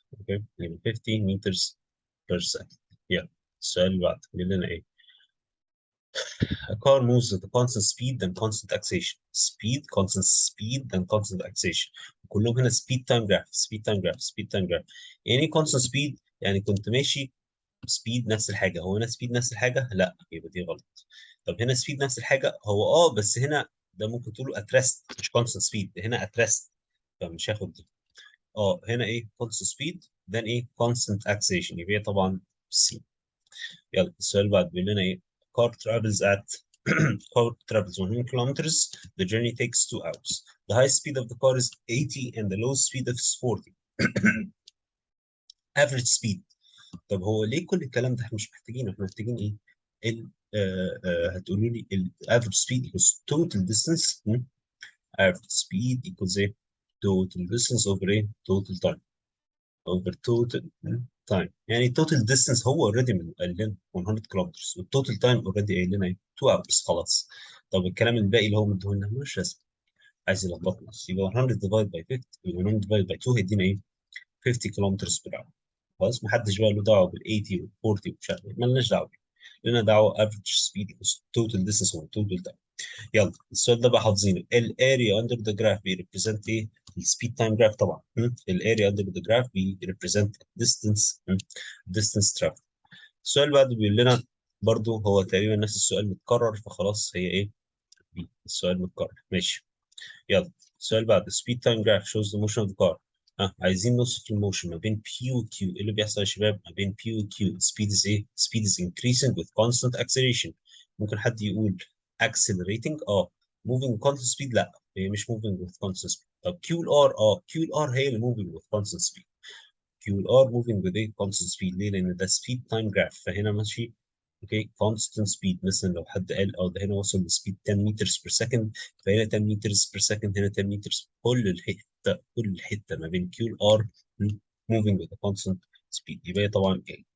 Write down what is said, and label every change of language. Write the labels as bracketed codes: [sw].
[ar] اوكي يعني [en] 50 meters per second. [ar] يلا السؤال اللي بعده بيقول لنا ايه؟ [en] A car moves at a constant speed then constant acceleration. Speed constant speed then constant acceleration. [ar] كلهم هنا [en] speed time graph speed time graph speed time graph. [ar] يعني ايه constant speed؟ يعني كنت ماشي سبيد نفس الحاجه. هو هنا سبيد نفس الحاجه؟ لا يبقى دي غلط. طب هنا سبيد نفس الحاجه هو بس هنا ده ممكن تقوله اترست مش كونستنت سبيد، هنا اترست فمش هاخد دي. هنا ايه كونستنت سبيد then ايه كونستنت اكسلريشن يبقى هي طبعا سي. يلا السؤال اللي بعد بيقول لنا ايه [en] car travels at car travels 100 kilometers. The journey takes 2 hours. The high speed of the car is 80 and the low speed is 40. average speed. [ar] طب هو ليه كل الكلام ده احنا مش محتاجينه؟ احنا محتاجين ايه؟ ال هتقولوا لي ال [en] average speed equals total distance. average speed equals ايه؟ total distance over ايه؟ total time over total time. [ar] يعني total distance هو already من قال لنا 100 كيلومتر والتوتال تايم already قايل لنا ايه؟ 2 hours خلاص. طب الكلام الباقي اللي هو مديه لنا مش لازم، عايز يلخبطنا بس. يبقى 100 divided by 50 يبقى 100 divided by 2 هيدينا ايه؟ 50 كيلومتر بير اور. خلاص محدش بقى له دعوه بال 80 وال 40 ومش عارف ايه، مالناش دعوه بيه. لنا دعوه افريج سبيد توتال ديستنس هو توتال تايم. يلا السؤال ده بقى حافظينه. الاريا اندر ذا جراف بيريبريزنت ايه؟ السبيد تايم جراف طبعا. الاريا اندر ذا جراف بيريبريزنت ديستنس ديستنس ترافل. السؤال اللي بعده بيقول لنا برضو هو تقريبا نفس السؤال متكرر فخلاص هي ايه؟ بي. السؤال متكرر ماشي. يلا السؤال بعد [en] speed time graph shows the motion of the car. [ar] عايزين نوصف الموشن ما بين P و Q. ايه اللي بيحصل يا شباب ما بين P و Q؟ speed is ايه؟ [en] speed is increasing with constant acceleration. [ar] ممكن حد يقول [en] accelerating moving constant speed؟ [ar] لا هي مش [en] moving with constant speed. طب Q R Q R هي اللي moving with constant speed. Q R moving with ايه constant speed. [ar] ليه؟ لان ده [en] speed time graph [ar] فهنا ماشي اوكي [en] constant speed. [ar] مثلا لو حد قال ده هنا وصل لسبيد 10 meters per second فهنا 10 meters per second هنا 10 meters. كل الحته ما بين Q R [en] moving with a constant speed [ar] يبقى هي طبعا ايه.